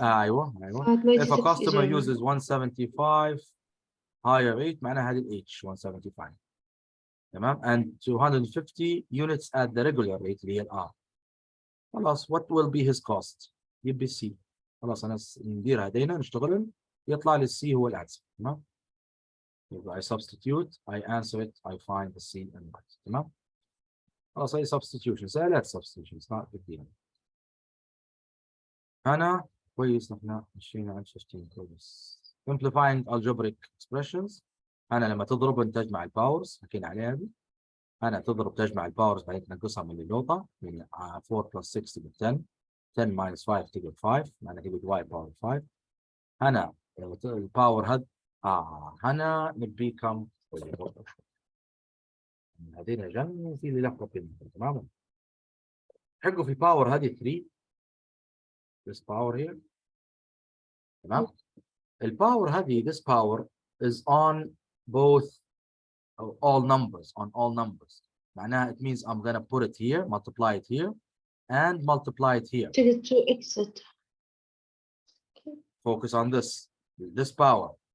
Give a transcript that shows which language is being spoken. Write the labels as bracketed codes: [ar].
[en] ايوه if a customer uses 175 higher rate [ar] معناها هذه الاتش 175 تمام [en] and 250 units at the regular rate [ar] اللي هي الار. خلاص [en] what will be his cost؟ [ar] يبي السي. خلاص انا ندير هذينا نشتغلن يطلع لي السي هو الانسر. تمام. [en] I substitute, I answer it, I find the C and right. [ar] تمام؟ خلاص هي substitution. سهلة substitution. [en] It's not big deal. [ar] أنا كويس نحن مشينا على 15 كويس. [en] Simplifying algebraic expressions. [ar] أنا لما تضرب أنت تجمع الباورز حكينا عليها دي. أنا تضرب تجمع الباورز بعدين تنقصها من اللوطة يعني 4 plus 6 تقول 10 10 minus 5 تقول 5 معناها تقول y power 5. أنا الباور هاد هنا نبي كم هذين جنب في اللي لفظ بينهم. تمام. حقوا في باور هذه 3 [en] this power here. [ar] تمام. الباور هذه [en] this power is on both all numbers [ar] معناها [en] it means I'm gonna put it here, multiply it here, and multiply it here. [ar] تيجي 2x. [en] Focus on this power.